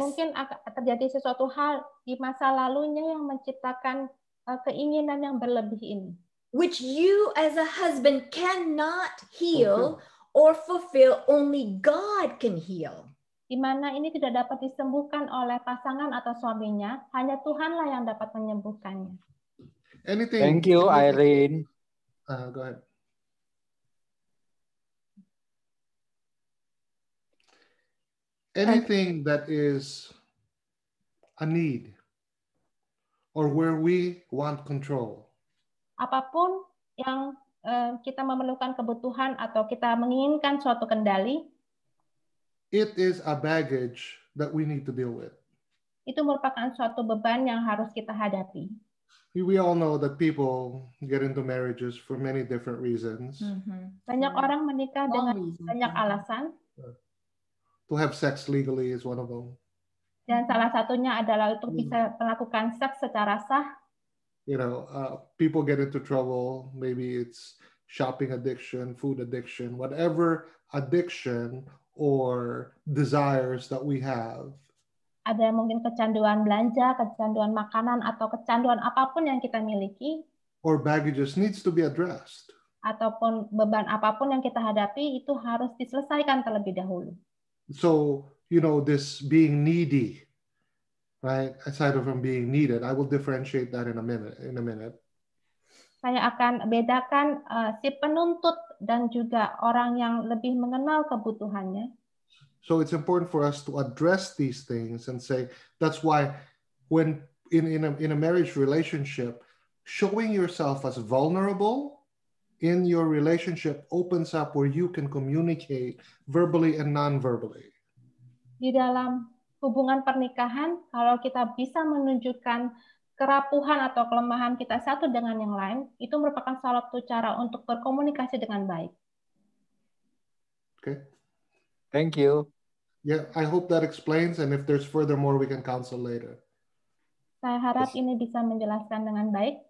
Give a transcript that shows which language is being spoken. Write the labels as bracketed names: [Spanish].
[Indonesian] mungkin akan terjadi sesuatu hal di masa lalunya yang menciptakan keinginan yang berlebih ini. [English] Which you as a husband cannot heal or fulfill, only God can heal. [Indonesian] Di mana ini tidak dapat disembuhkan oleh pasangan atau suaminya, hanya Tuhanlah yang dapat menyembuhkannya. [English] Anything. Thank you, Irene. Go ahead. Anything that is a need or where we want control. [Indonesian] Apapun yang kita memerlukan kebutuhan atau kita menginginkan suatu kendali, [English] it is a baggage that we need to deal with. [Indonesian] Itu merupakan suatu beban yang harus kita hadapi. [English] We all know that people get into marriages for many different reasons. [Indonesian] Banyak orang menikah dengan banyak alasan. [English] To have sex legally is one of them. [Indonesian] Dan salah satunya adalah untuk bisa melakukan seks secara sah. [English] You know, people get into trouble. Maybe it's shopping addiction, food addiction, whatever addiction or desires that we have. [Indonesian] Ada mungkin kecanduan belanja, kecanduan makanan, atau kecanduan apapun yang kita miliki. [English] Or baggages needs to be addressed. [Indonesian] Ataupun beban apapun yang kita hadapi itu harus diselesaikan terlebih dahulu. [English] So, you know, this being needy, right? Aside from being needed, I will differentiate that in a minute. [Indonesian] Saya akan bedakan si penuntut dan juga orang yang lebih mengenal kebutuhannya. [English] So it's important for us to address these things and say, that's why when in a marriage relationship, showing yourself as vulnerable in your relationship opens up where you can communicate verbally and non-verbally. [Indonesian] Di dalam hubungan pernikahan, kalau kita bisa menunjukkan kerapuhan atau kelemahan kita satu dengan yang lain, itu merupakan salah satu cara untuk berkomunikasi dengan baik. [English] Okay. Thank you. Yeah, I hope that explains, and if there's furthermore, we can counsel later. [Indonesian] Saya harap ini bisa menjelaskan dengan baik.